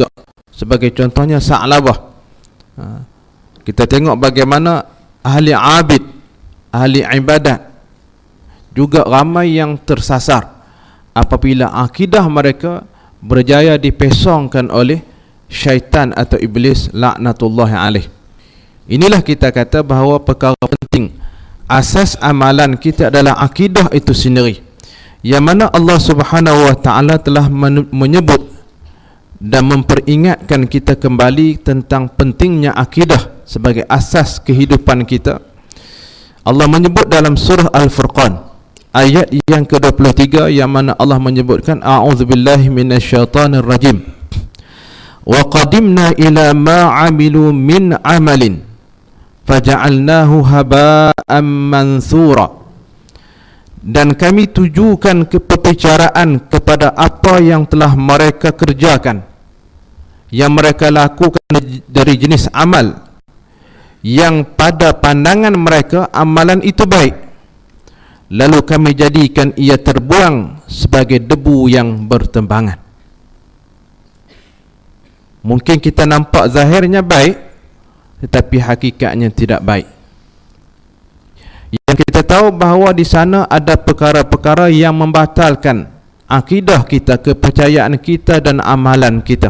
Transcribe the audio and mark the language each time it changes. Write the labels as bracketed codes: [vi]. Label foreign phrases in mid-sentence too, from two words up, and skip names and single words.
[ms] Sebagai contohnya Sa'labah. Kita tengok bagaimana ahli abid, ahli ibadat juga ramai yang tersasar apabila akidah mereka berjaya dipesongkan oleh syaitan atau iblis [ar] لعنة الله عليه. [ms] Inilah kita kata bahawa perkara penting, asas amalan kita adalah akidah itu sendiri, yang mana Allah [ar] سبحانه وتعالى [ms] telah menyebut dan memperingatkan kita kembali tentang pentingnya akidah sebagai asas kehidupan kita. Allah menyebut dalam surah Al-Furqan ayat yang ke-23, yang mana Allah menyebutkan [ar] أعوذ بالله من الشيطان الرجيم وقدمنا إلى ما عملوا من عمل فجعلناه هباء منثورا. [ms] Dan kami tujukan ke pembicaraan kepada apa yang telah mereka kerjakan, yang mereka lakukan dari jenis amal yang pada pandangan mereka amalan itu baik, lalu kami jadikan ia terbuang sebagai debu yang bertembangan. Mungkin kita nampak zahirnya baik, tetapi hakikatnya tidak baik. Yang kita tahu bahawa di sana ada perkara-perkara yang membatalkan akidah kita, kepercayaan kita dan amalan kita.